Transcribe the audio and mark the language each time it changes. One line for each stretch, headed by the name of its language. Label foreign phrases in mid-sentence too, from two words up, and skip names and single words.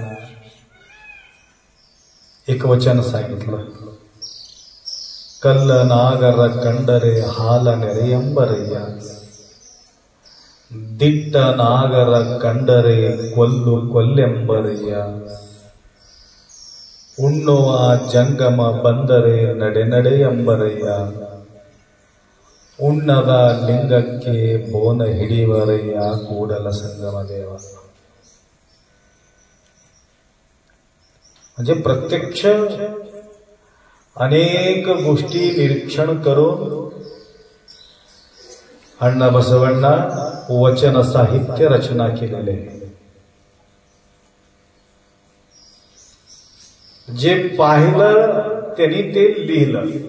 Marathi: एक वचन सांगितलं,
Kannada: ಕಲ್ಲ ನಾಗರ ಕಂಡರೆ ಹಾಲನೆರೆಯೆಂಬರಯ್ಯ, ದಿಟ್ಟ ನಾಗರ ಕಂಡರೆ ಕೊಲ್ಲು ಕೊಲ್ಲೆಂಬರಯ್ಯ, ಉಣ್ಣುವ ಜಂಗಮ ಬಂದರೆ ನಡೆ ನಡೆಯಂಬರಯ್ಯ, ಉಣ್ಣದ ಲಿಂಗಕ್ಕೆ ಬೋನ ಹಿಡಿವರಯ್ಯ ಕೂಡಲ संगम देव।
Marathi: म्हणजे प्रत्यक्ष अनेक गोष्टी निरीक्षण करून अण्णबसवांना वचन साहित्य रचना केलेले, जे पाहिलं त्यांनी ते लिहिलं।